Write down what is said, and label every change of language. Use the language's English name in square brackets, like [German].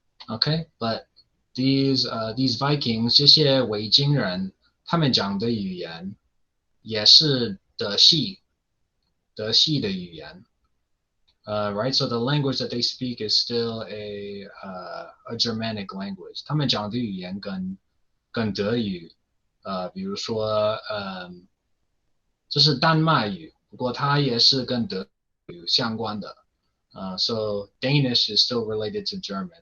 [Chinese] OK, [English] but these Vikings [Chinese] 这些维京人，他们讲的语言也是德系的语言。 [English] Right, so the language that they speak is still a Germanic language. [Chinese] 他们讲的语言跟德语，比如说，这是丹麦语，不过它也是跟德语相关的。 [English] So Danish is still related to German.